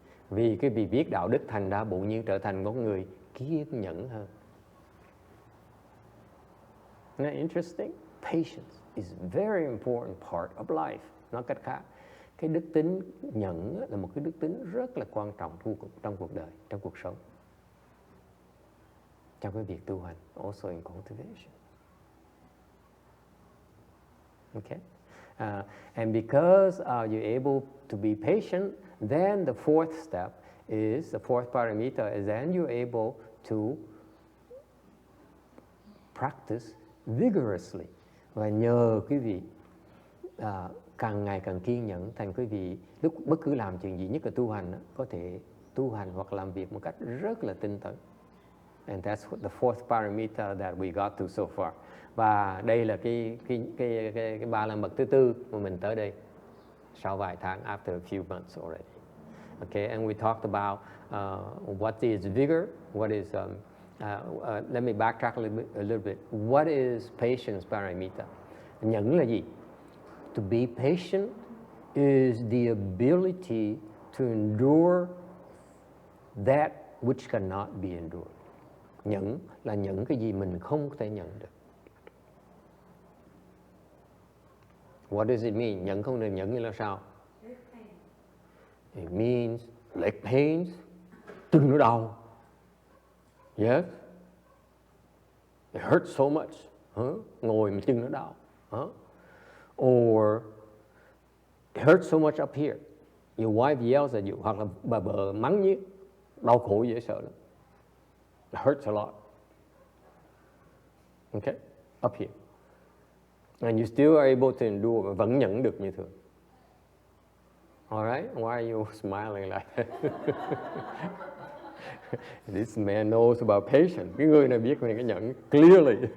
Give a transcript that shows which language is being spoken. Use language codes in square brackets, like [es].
[vi] Vì quý vị biết đạo đức, thành ra bụng như trở thành một người kiên nhẫn hơn. [en] Isn't that interesting? Patience is a very important part of life. [vi] Nói cách khác, cái đức tính nhẫn là một cái đức tính rất là quan trọng trong cuộc đời, trong cuộc sống, trong cái việc tu hành, [en] also in cultivation. [vi] Okay? [en] And because you're able to be patient, then the fourth step is, the fourth paramita is then you're able to practice vigorously. [vi] Và nhờ quý vị càng ngày càng kiên nhẫn, thành quý vị lúc bất cứ làm chuyện gì, nhất là tu hành, có thể tu hành hoặc làm việc một cách rất là tinh tấn. [en] And that's the fourth paramita that we got to so far. [vi] Và đây là cái ba la mật thứ tư mà mình tới đây sau vài tháng, after a few months already. [en] Okay, and we talked about what is vigor, what is let me backtrack a little bit. What is patience paramita? [vi] Nhẫn là gì? [en] To be patient is the ability to endure that which cannot be endured. [vi] Nhẫn là nhẫn cái gì mình không thể nhận được. [en] What does it mean? [vi] Nhẫn không được nhẫn nghĩa là sao? [en] It means leg pains, [vi] chân nó đau. [en] Yes. It hurts so much. [vi] Ngồi mà chân nó đau. [en] Or it hurts so much up here. Your wife yells at you. [vi] Hoặc là bà vợ mắng nhiếc. Đau khổ dễ sợ lắm. [en] It hurts a lot. Okay? Up here. And you still are able to endure. [vi] Vẫn nhẫn được như thường. [en] Alright? Why are you smiling like that? This man knows about patience. [vi] Cái người này biết về cái nhẫn [en] clearly.